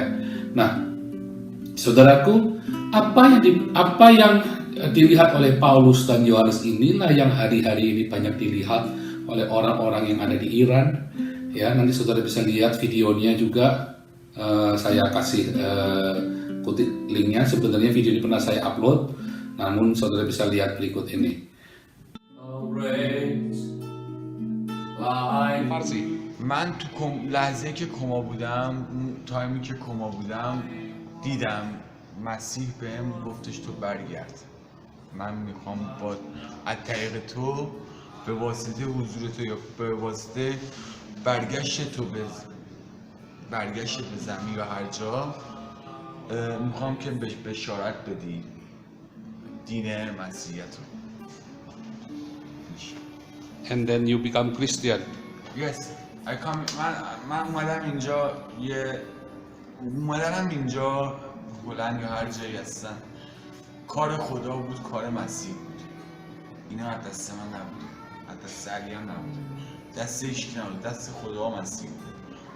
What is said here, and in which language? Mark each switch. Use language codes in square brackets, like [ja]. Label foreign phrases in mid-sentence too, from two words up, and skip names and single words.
[id] Nah, saudaraku, apa yang dilihat oleh Paulus dan Yohanes inilah yang hari-hari ini banyak dilihat oleh orang-orang yang ada di Iran. Ya, nanti saudara bisa lihat videonya juga, saya kasih kutip linknya. Sebenarnya video ini pernah saya upload, namun saudara bisa lihat berikut ini. [fa] فارسی من تو لحظه که کما بودم، تایمی که کما بودم، دیدم مسیح بهم گفتش تو برگرد، من میخوام با از طریق تو به واسطه حضور تو یا به واسطه برگشت تو به زمین و هر جا میخوام که بهش بشارت بدی دین مسیحیت رو. [en] And then you become Christian. Yes, [fa] من اومدم اینجا هلند یا هر جایی هستم، کار خدا بود، کار مسیح بود. اینا از دست من نبود، از دست علی هم نبود، دست هیچ نبود، دست خدا مسیح بود.